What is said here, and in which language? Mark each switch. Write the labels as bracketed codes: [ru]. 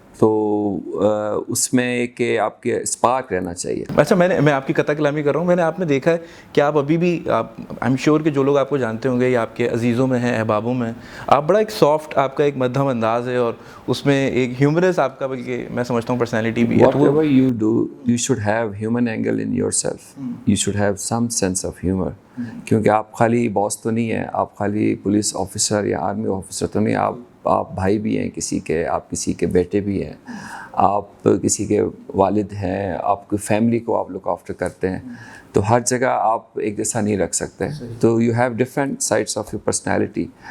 [ur] تو اس میں کہ آپ کے اسپارک رہنا چاہیے. اچھا، میں آپ کی قطع کلامی کر رہا ہوں. میں نے آپ نے دیکھا ہے کہ آپ ابھی بھی، آپ [en] I am sure [ur] کہ جو لوگ آپ کو جانتے ہوں گے یا آپ کے عزیزوں میں ہیں، احبابوں میں، آپ بڑا ایک سافٹ، آپ کا ایک مدھم انداز ہے، اور اس میں ایک ہیومرس آپ کا، بلکہ میں سمجھتا ہوں پرسنالٹی بھی ہے. [en] Whatever you do, you should have human angle in yourself. You should have some sense of humor. [ur] کیونکہ آپ خالی باس تو نہیں ہیں، آپ خالی پولیس آفیسر یا آرمی آفیسر تو نہیں، آپ بھائی بھی ہیں کسی کے، آپ کسی کے بیٹے بھی ہیں، آپ کسی کے والد ہیں، آپ کی فیملی کو آپ لک آفٹر کرتے ہیں. تو ہر جگہ آپ ایک جیسا نہیں رکھ سکتے. تو [en] You have different sides of your personality.